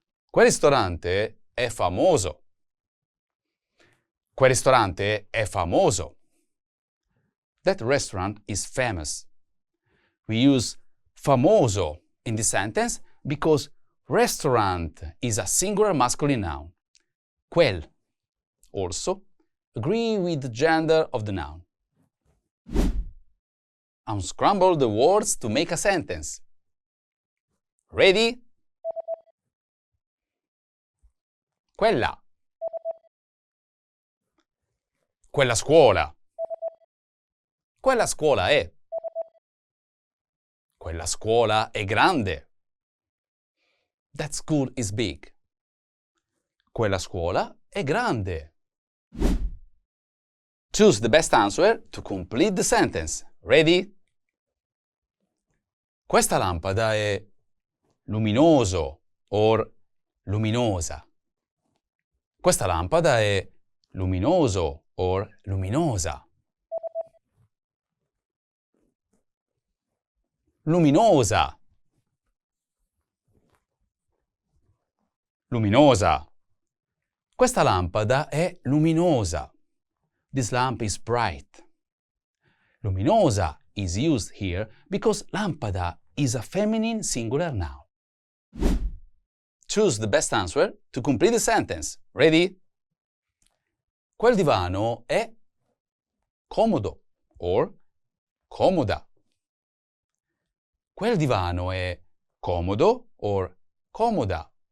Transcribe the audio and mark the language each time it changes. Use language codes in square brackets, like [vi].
[it] Quel ristorante è famoso. Quel ristorante è famoso. [en] That restaurant is famous. We use famoso in this sentence because restaurant is a singular masculine noun. Quel also agree with the gender of the noun. Unscramble the words to make a sentence. Ready? [it] Quella. Quella scuola. Quella scuola è. Quella scuola è grande. [en] That school is big. [it] Quella scuola è grande. [en] Choose the best answer to complete the sentence. Ready? [it] Questa lampada è luminoso or luminosa. Questa lampada è luminoso or luminosa. Luminosa. Luminosa. Questa lampada è luminosa. [en] This lamp is bright. Luminosa is used here because lampada is a feminine singular noun. Choose the best answer to complete the sentence. Ready? [it] Quel divano è comodo or comoda. Quel divano è comodo or comoda.